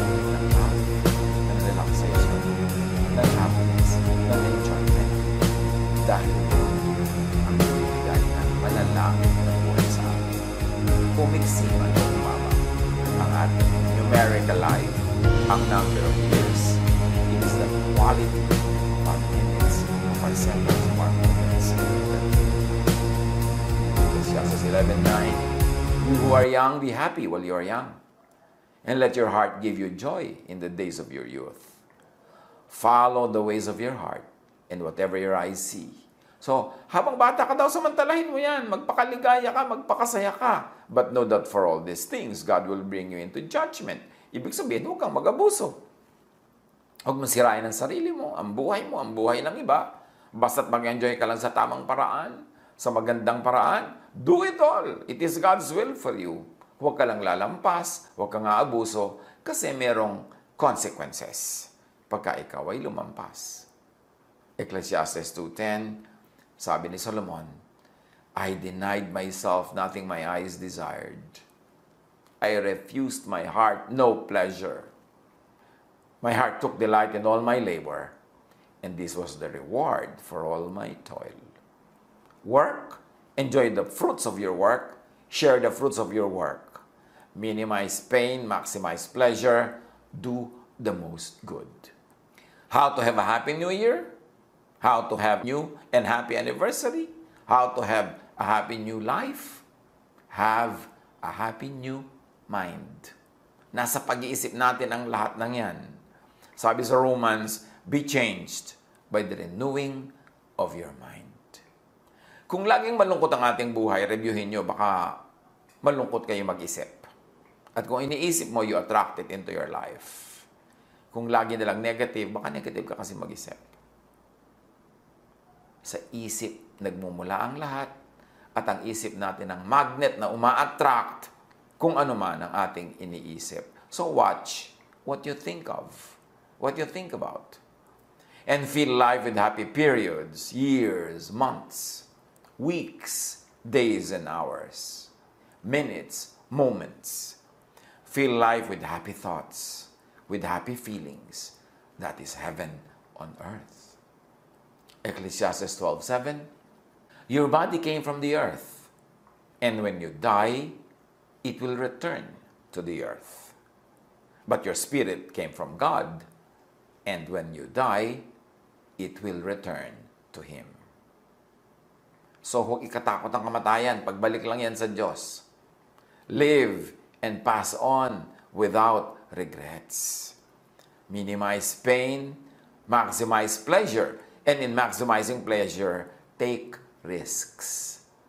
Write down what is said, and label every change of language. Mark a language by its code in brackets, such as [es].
[en] Ng love, ng relaxation, ng happiness, ng enjoyment. [tl] Dahil ang bibigay ng malalangit na buhay sa atin. Pumiksiman o umama ang ating [en] numerical life, [tl] ang [en] number of years. It is the quality of our minutes, of our seconds, of our moments. Ecclesiastes 11:9, you who are young, be happy while you are young, and let your heart give you joy in the days of your youth. Follow the ways of your heart, and whatever your eyes see. [tl] So, habang bata ka daw, samantalahin mo yan. Magpakaligaya ka, magpakasaya ka. [en] But know that for all these things, God will bring you into judgment. [tl] Ibig sabihin, huwag kang mag-abuso. Huwag mong sirain ang sarili mo, ang buhay ng iba. Basta't mag-enjoy ka lang sa tamang paraan, sa magandang paraan, [en] do it all. It is God's will for you. [tl] Huwag ka lang lalampas, huwag kang aabuso, kasi merong consequences pagka ikaw ay lumampas. [en] Ecclesiastes 2:10, [tl] sabi ni Solomon, [en] I denied myself nothing my eyes desired. I refused my heart no pleasure. My heart took delight in all my labor, and this was the reward for all my toil. Work, enjoy the fruits of your work, share the fruits of your work. Minimize pain, maximize pleasure, do the most good. How to have a happy new year? How to have new and happy anniversary? How to have a happy new life? Have a happy new mind. [tl] Nasa pag-iisip natin ang lahat ng yan. Sabi sa [en] Romans, be changed by the renewing of your mind. [tl] Kung laging malungkot ang ating buhay, reviewin nyo, baka malungkot kayo mag-isip. At kung iniisip mo, [en] you attract it into your life. [tl] Kung lagi nalang negative, baka negative ka kasi mag-isip. Sa isip, nagmumula ang lahat, at ang isip natin ang magnet na uma-attract kung ano man ang ating iniisip. [en] So watch what you think of, what you think about. And fill life with happy periods, years, months, weeks, days, and hours, minutes, moments. Fill life with happy thoughts, with happy feelings. That is heaven on earth. Ecclesiastes 12:7. Your body came from the earth, and when you die, it will return to the earth. But your spirit came from God, and when you die, it will return to Him. [tl] So huwag ikatakot ang kamatayan, pagbalik lang yan sa Diyos. [en] Live and pass on without regrets. Minimize pain, maximize pleasure, and in maximizing pleasure, take risks.